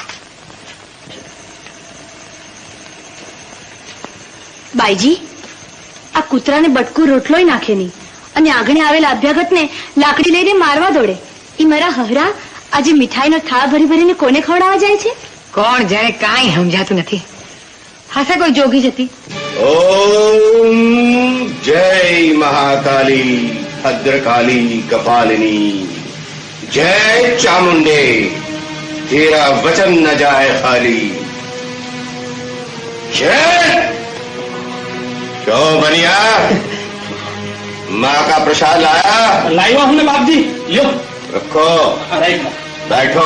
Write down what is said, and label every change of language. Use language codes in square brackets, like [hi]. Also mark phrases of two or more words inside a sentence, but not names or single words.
[gu] બાઈજી, આ કૂતરાને બટકું રોટલોય નાખે નહીં અને આંગણે આવેલા અભ્યાગતને લાકડી લઈને મારવા દોડે. એ મારા હહરા આજે મીઠાઈનો થાળ ભરીને કોને ખવડાવવા જાય છે? કોણ જાણે? કાંઈ સમજાતું નથી. હાસે કોઈ જોગી જતી. [hi] ओम जय महाकाली भद्रकाली कपालिनी जय चामुंडे तेरा वचन न जाए खाली जय। क्यों बनिया माँ का प्रसाद लाया? लाया हूँ बाप जी, लो रखो। बैठो।